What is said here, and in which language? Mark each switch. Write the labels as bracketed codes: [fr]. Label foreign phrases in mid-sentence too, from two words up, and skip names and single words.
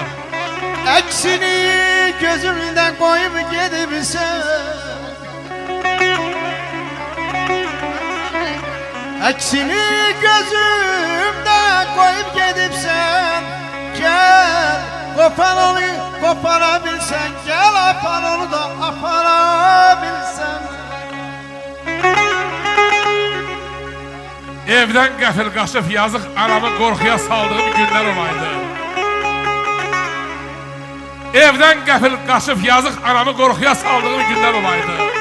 [tr] Eksini gözümden koyup gidebilsen. Eksini gözümden koyup gidipsen. Gel kopar onu koparabilsen. [az] Gel apar onu da aparabilsen. Evdən qəfil qaçıb yazıq anamı qorxuya saldığım günlər olaydı. Evdən qəfil qaçıb yazıq anamı qorxuya saldığım günlər olaydı.